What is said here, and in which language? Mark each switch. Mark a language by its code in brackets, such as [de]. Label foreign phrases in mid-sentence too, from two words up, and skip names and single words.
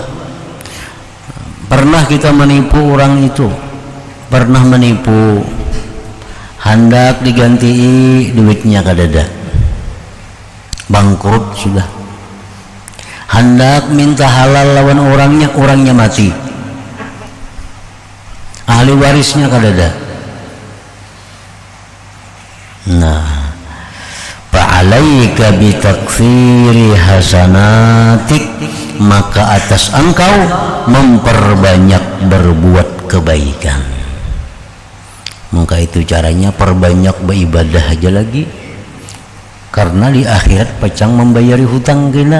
[bjn] Pernah kita menipu orang itu, pernah menipu, hendak diganti duitnya kadada, bangkrut sudah. Hendak minta halal lawan orangnya mati, ahli warisnya kadada. Nah, [ar] fa'alaika bitakfiri hasanatik, [id] maka atas engkau memperbanyak berbuat kebaikan. [bjn] Maka itu caranya perbanyak beribadah aja lagi, karena di akhirat pacang membayari hutang kita.